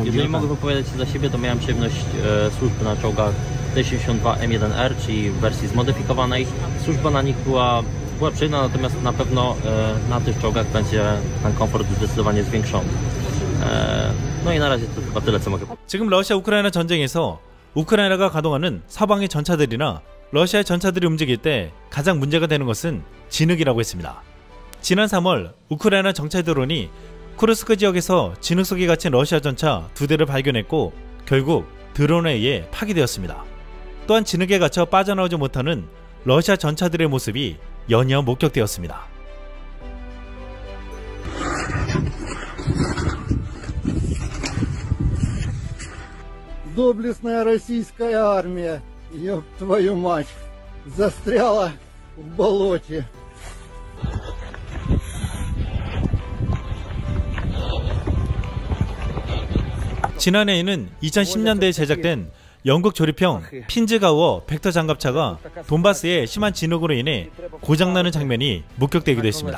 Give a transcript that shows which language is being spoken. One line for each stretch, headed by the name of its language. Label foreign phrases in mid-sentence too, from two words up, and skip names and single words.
Polish: Jeżeli mogę wypowiadać się za siebie, to miałem przyjemność służby na czołgach T-72M1R, czyli w wersji zmodyfikowanej. Służba na nich była przyjemna, natomiast na pewno na tych czołgach będzie ten komfort zdecydowanie zwiększony. No i na razie to chyba tyle, co mogę powiedzieć.
Korean: 지금 러시아 우크라이나 전쟁에서 우크라이나가 가동하는 사방의 전차들이나 러시아의 전차들이 움직일 때 가장 문제가 되는 것은 진흙이라고 했습니다. 지난 3월 우크라이나 정찰 드론이 쿠르스크 지역에서 진흙 속에 갇힌 러시아 전차 2대를 발견했고 결국 드론에 의해 파괴되었습니다. 또한 진흙에 갇혀 빠져나오지 못하는 러시아 전차들의 모습이 연이어 목격되었습니다.
Russian: Доблестная российская армия, ёб твою мать, застряла в болоте.
Korean: 지난해에는 2010년대에 제작된 영국 조립형 핀즈가우어 벡터 장갑차가 돈바스의 심한 진흙으로 인해 고장나는 장면이 목격되기도 했습니다.